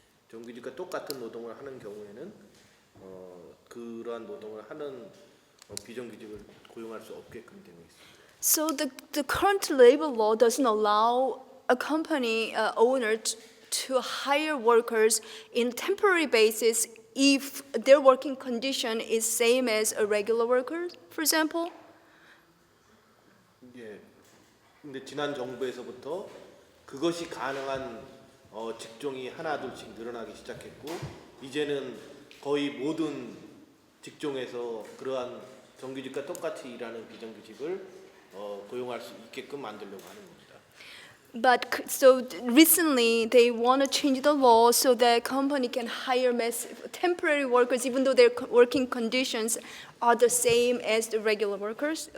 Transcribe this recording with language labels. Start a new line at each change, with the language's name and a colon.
Korean: 정규직과 똑같은 노동을 하는 경우에는 그러한 노동을 하는 비정규직을 고용할 수 없게끔 되어 있습니다.
English: So the current labor law doesn't allow a company owner to hire workers in temporary basis if their working condition is same as a regular worker, for example.
Korean: 예. 근데 지난 정부에서부터 그것이 가능한 직종이 하나둘씩 늘어나기 시작했고 이제는 거의 모든 직종에서 그러한 정규직과 똑같이 일하는 비정규직을 고용할 수 있게끔 만들려고 하는 겁니다.
English: But so recently they want to change the law so that company can hire temporary workers even though their working conditions are the same as the regular workers.